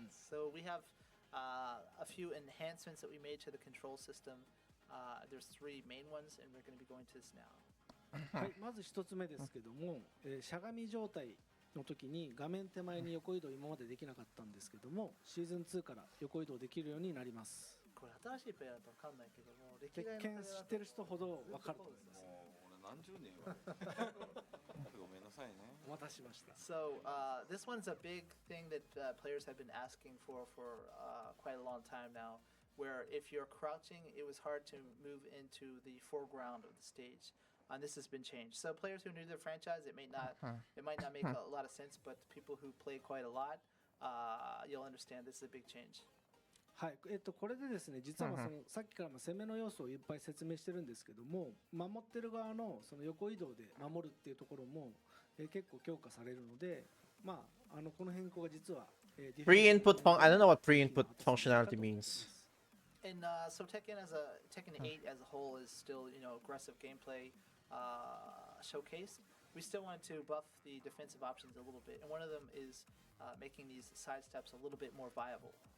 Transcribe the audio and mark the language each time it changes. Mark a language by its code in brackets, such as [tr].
[en] So we have a few enhancements that we made to the control system. There's 3 main ones, and we're going to be going to this now. [ja] はい、まず1つ目ですけども、しゃがみ状態の時に画面手前に横移動今までできなかったんですけども、シーズン2から横移動できるようになります。これ新しいプレイヤーだと分かんないけども、歴鉄代のプレイヤーだと拳知ってる人ほど分かると思います。もう俺何十年よ。ごめんなさいね。お待たしました。 [en] So this one's a big thing that players have been asking for quite a long time now. Where if you're crouching, it was hard to move into the foreground of the stage. And this has been changed. So players who are new to the franchise, it might not make a lot of sense, but people who play quite a lot, you'll understand this is a big change. [ja] はい、これでですね、実はそのさっきから攻めの要素をいっぱい説明してるんですけども、守ってる側のその横移動で守るっていうところも、結構強化されるので、まあこの変更が実は、 [en] Pre-input I don't know what pre-input functionality means. And so Tekken 8 as a whole is still aggressive gameplay showcase. We still want to buff the defensive options a little bit, and one of them is making these side steps a little bit more viable.